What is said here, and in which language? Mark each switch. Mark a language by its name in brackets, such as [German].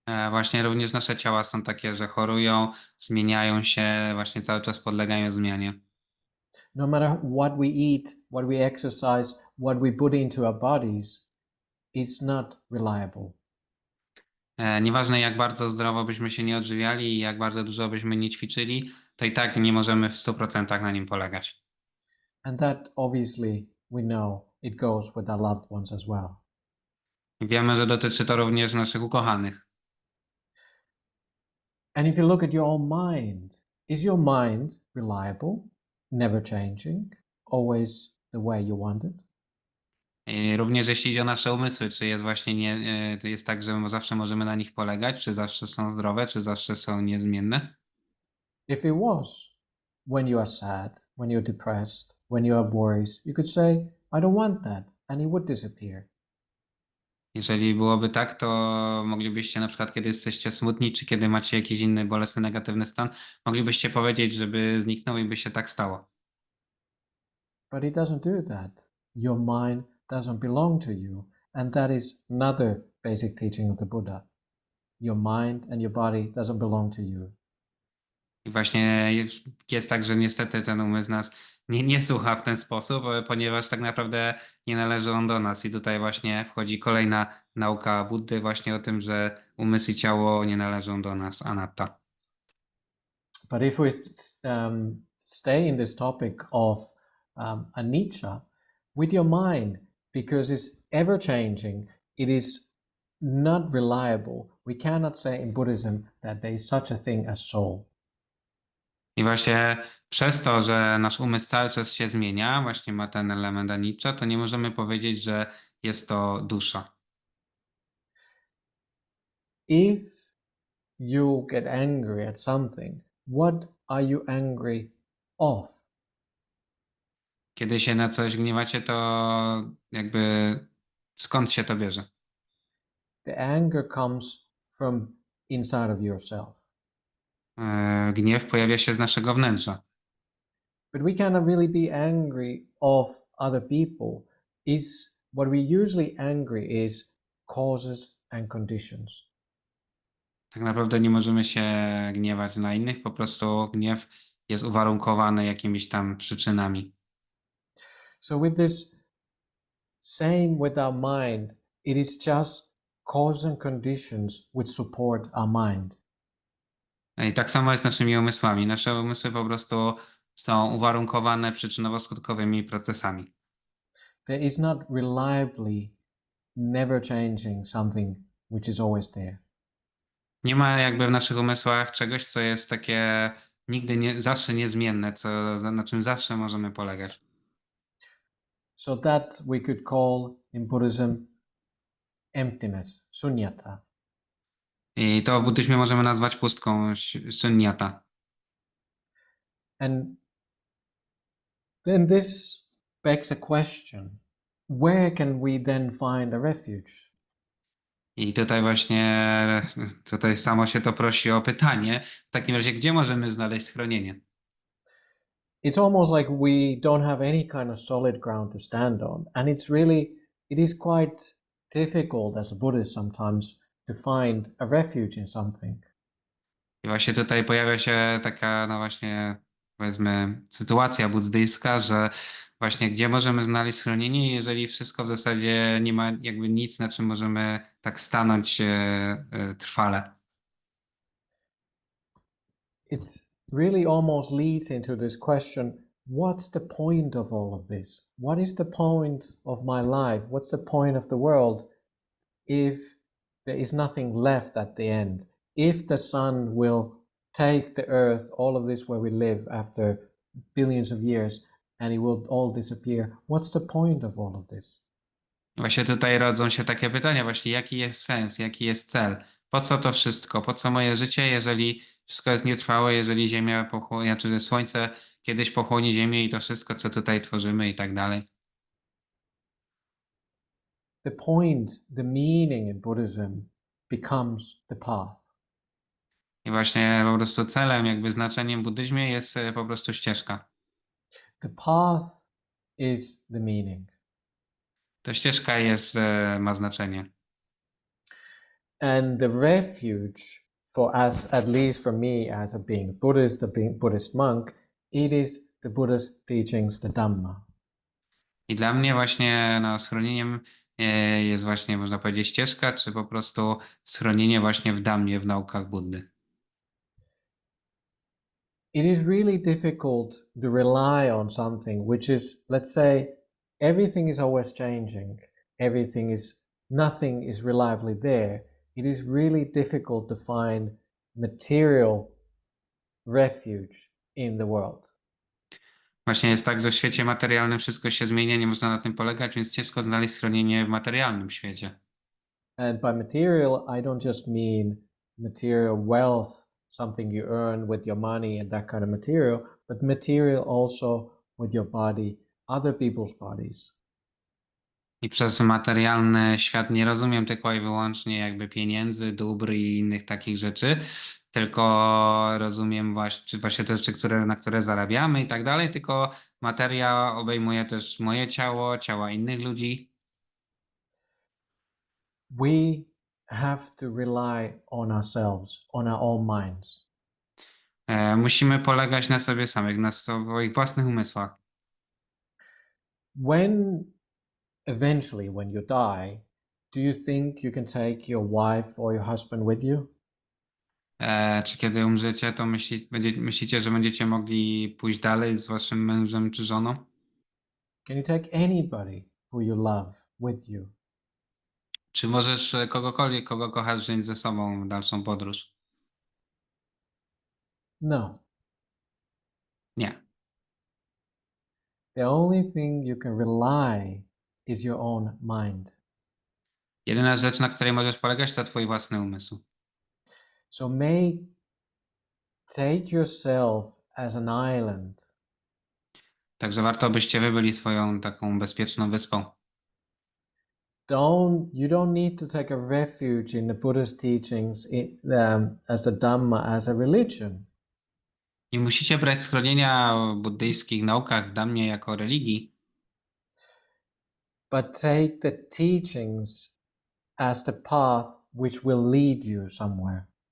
[Polish] Właśnie również nasze ciała są takie, że chorują, zmieniają się, właśnie cały czas podlegają zmianie. [English] No matter what we eat, what we exercise, what we put into our bodies, it's not reliable. [Polish] Nieważne jak bardzo zdrowo byśmy się nie odżywiali i jak bardzo dużo byśmy nie ćwiczyli, to i tak nie możemy w 100% na nim polegać. [English] And that obviously we know it goes with our loved ones as well. [Polish] Wiemy, że dotyczy to również naszych ukochanych. [English] And if you look at your own mind, is your mind reliable, never changing, always the way you want it? [Polish] I również jeśli idzie o nasze umysły, czy jest właśnie to jest tak, że zawsze możemy na nich polegać, czy zawsze są zdrowe, czy zawsze są niezmienne? [English] If it was, when you are sad, when you're depressed, when you have worries, you could say, I don't want that, and it would disappear. [Polish] Jeżeli byłoby tak, to moglibyście na przykład, kiedy jesteście smutni, czy kiedy macie jakiś inny bolesny, negatywny stan, moglibyście powiedzieć, żeby zniknął i by się tak stało. [English] But it doesn't do that. Your mind doesn't belong to you. And that is another basic teaching of the Buddha. Your mind and your body doesn't belong to you. [Polish] I właśnie jest tak, że niestety ten umysł nas nie słucha w ten sposób, ponieważ tak naprawdę nie należy on do nas. I tutaj właśnie wchodzi kolejna nauka Buddy właśnie o tym, że umysł i ciało nie należą do nas, anatta. [English] But if we stay in this topic of anicca, with your mind, because it's ever changing, it is not reliable. We cannot say in Buddhism that there is such a thing as soul. [Polish] I właśnie przez to, że nasz umysł cały czas się zmienia, właśnie ma ten element anicca, to nie możemy powiedzieć, że jest to dusza. [English] If you get angry at something, what are you angry of? [Polish] Kiedy się na coś gniewacie, to jakby skąd się to bierze? [English] The anger comes from inside of yourself. [Polish] Gniew pojawia się z naszego wnętrza. [English] But we cannot really be angry of other people. What we usually angry is causes and conditions. [Polish] Tak naprawdę nie możemy się gniewać na innych, po prostu gniew jest uwarunkowany jakimiś tam przyczynami. [English] So with this same with our mind, it is just causes and conditions which support our mind. [Polish] I tak samo jest z naszymi umysłami. Nasze umysły po prostu są uwarunkowane przyczynowo-skutkowymi procesami. [English] There is not reliably never changing something which is always there. [Polish] Nie ma jakby w naszych umysłach czegoś, co jest takie zawsze niezmienne, na czym zawsze możemy polegać. [English] So that we could call in Buddhism emptiness, sunyata. [Polish] I to w buddyzmie możemy nazwać pustką, shunyata. [English] And then this begs a question. Where can we then find a refuge? [Polish] I tutaj właśnie, tutaj samo się to prosi o pytanie. W takim razie, gdzie możemy znaleźć schronienie? [English] It's almost like we don't have any kind of solid ground to stand on. And it is quite difficult as a Buddhist sometimes to find a refuge in something. [Polish] I właśnie tutaj pojawia się taka, no właśnie, powiedzmy, sytuacja buddyjska, że właśnie gdzie możemy znaleźć schronienie, jeżeli wszystko w zasadzie nie ma jakby nic, na czym możemy tak stanąć trwale. [English] It really almost leads into this question, what's the point of all of this? What is the point of my life? What's the point of the world if there is nothing left at the end? If the sun will take the earth, all of this where we live after billions of years and it will all disappear. What's the point of all of this? [Polish] Właśnie tutaj rodzą się takie pytania, właśnie jaki jest sens, jaki jest cel? Po co to wszystko? Po co moje życie, jeżeli wszystko jest nietrwałe, jeżeli Ziemia pochłonie, czy Słońce kiedyś pochłonie Ziemię i to wszystko, co tutaj tworzymy i tak dalej. [English] The point, the meaning in Buddhism becomes the path. [Polish] I właśnie po prostu celem, jakby znaczeniem w buddyzmie jest po prostu ścieżka. [English] The path is the meaning. [Polish] To ścieżka jest, ma znaczenie. [English] And the refuge for us, at least for me as a being Buddhist, a being Buddhist monk, it is the Buddha's teachings, the Dhamma. [Polish] I dla mnie właśnie schronieniem jest właśnie, można powiedzieć, ścieżka, czy po prostu schronienie właśnie w Dhammie, w naukach Buddy. [English] It is really difficult to rely on something which is, let's say, everything is always changing, nothing is reliably there. It is really difficult to find material refuge in the world. [Polish] Właśnie jest tak, że w świecie materialnym wszystko się zmienia, nie można na tym polegać, więc ciężko znaleźć schronienie w materialnym świecie. [English] And by material, I don't just mean material wealth, something you earn with your money and that kind of material, but material also with your body, other people's bodies. [Polish] I przez materialny świat nie rozumiem tylko i wyłącznie jakby pieniędzy, dóbr i innych takich rzeczy, tylko rozumiem właśnie te rzeczy, na które zarabiamy i tak dalej, tylko materia obejmuje też moje ciało, ciała innych ludzi. [English] We have to rely on ourselves, on our own minds. [Polish] Musimy polegać na sobie samych, na swoich własnych umysłach. [English] Eventually, when you die, do you think you can take your wife or your husband with you? [Polish] Czy kiedy umrzecie, to myślicie, że będziecie mogli pójść dalej z waszym mężem czy żoną? [English] Can you take anybody who you love with you? [Polish] Czy możesz kogokolwiek, kogo kochasz, wziąć ze sobą w dalszą podróż? [English] No. [Polish] Nie. [English] The only thing you can rely is your own mind. [Polish] Jedyna rzecz, na której możesz polegać, to twój własny umysł. [English] So take yourself as an island. [Polish] Także warto, byście wy byli swoją taką bezpieczną wyspą. [English] You don't need to take a refuge in the Buddha's teachings as a Dhamma, as a religion. [Polish] Nie musicie brać schronienia w buddyjskich naukach w Dhammie jako religii, [English] but take the teachings as the path which will lead you somewhere.